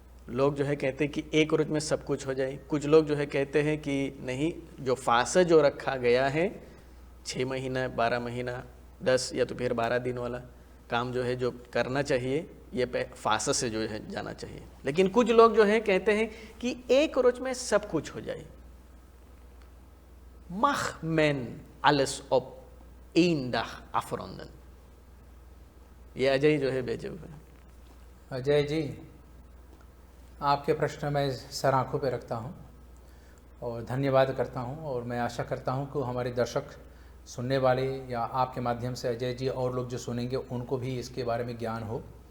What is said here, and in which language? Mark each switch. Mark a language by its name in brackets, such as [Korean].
[Hindi] लोग जो है कहते हैं कि एक रोज में सब कुछ हो जाए। कुछ लोग जो है कहते हैं कि नहीं, जो फासला जो रखा गया है 6 महीना, 12 महीना, 10 या तो फिर 12 दिन वाला काम जो है जो करना चाहिए, ये फासला से जो है जाना चाहिए। लेकिन कुछ लोग जो है कहते हैं कि एक रोज में सब कुछ हो जाए। [Dutch] Mach men alles op één dag afronden। [Hindi] ये अजय जो है भेजे हुए हैं। अजय जी, आपके प्रश्न मैं सर आँखों पे रखता हूँ और धन्यवाद करता हूँ, और मैं आशा करता हूँ कि हमारे दर्शक सुनने वाले या आपके माध्यम से अजय जी और लोग जो सुनेंगे उनको भी इसके बारे में ज्ञान हो।